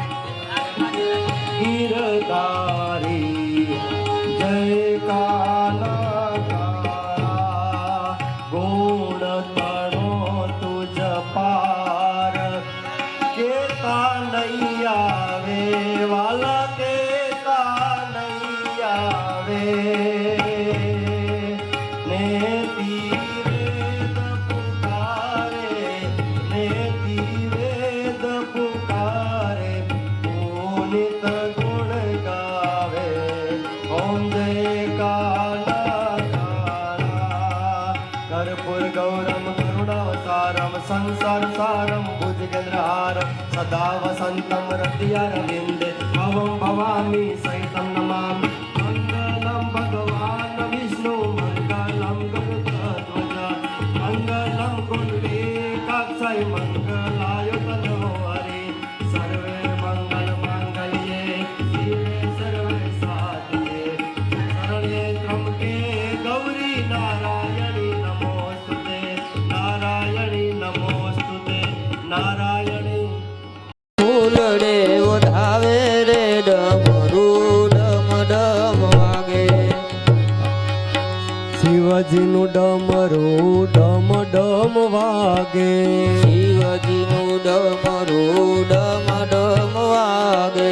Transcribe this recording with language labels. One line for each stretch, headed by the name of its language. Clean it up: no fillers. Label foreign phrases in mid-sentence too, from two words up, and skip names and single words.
Gujarati: ગિરધારી, જય કાના કાળા, ગુણ તણો તુજ પાર, કેતા નહીં આવે વાલા, કેતા નહીં આવે, નેતિ વેદ પુકારે, નેતિ વેદ પુકારે, પુનિત ગુણ ગાવે, ઓમ જય કાળા काला,
Sanskrit: कर्पूर गौरम करुणावतारम, संसार सारम भुजगेन्द्रहारम, सदा वसंतम हृदयारविंदे, भवं भवामि सहितं नमामि, मंगलम भगवान विष्णु, मंगलम गरुड़ध्वज, मंगलम कुंडलीकाक्षय, मंगलाय तनो हरि, सर्वे मंगल मांगल्ये शिवे सर्वे साधिके, शरण्ये त्र्यंबके गौरी नारायणी नमोस्तुते, नारायणी नमोस्तुते, नारायणी।
Gujarati: ફૂલડે ઓઢાવે રે ડમરુ ડમ ડમ વાગે, શિવજીનું ડમરું ડમ ડમ વાગે, શિવજીનું ડમરુ ડમ ડમ વાગે,